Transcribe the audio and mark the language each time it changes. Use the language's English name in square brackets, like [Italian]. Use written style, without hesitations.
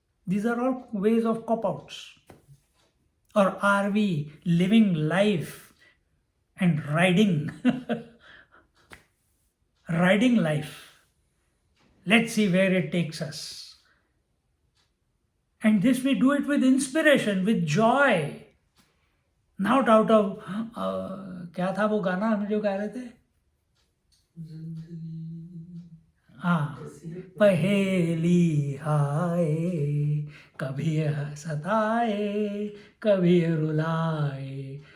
[English] These are all ways of cop outs. Or are we living life and riding life? Let's see where it takes us. And this we do it with inspiration, with joy. Not out of [Hindi] क्या था वो गाना हम जो गा रहे थे? हाँ, पहेली हाय, कभी सताए, कभी रुलाए.